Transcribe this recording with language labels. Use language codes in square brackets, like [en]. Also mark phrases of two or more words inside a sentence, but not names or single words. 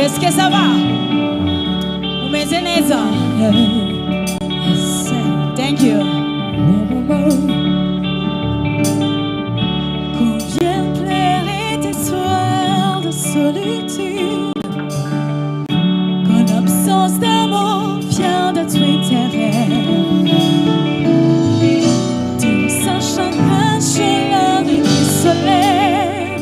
[fr] ça va? [rw] Umeze neza? [en] Yes. Thank you. [fr] Combien pleurer tes soirs de solitude, quand l'absence d'amour vient de tuer rêves. Tout ça chagrin sur la vie qui se lève.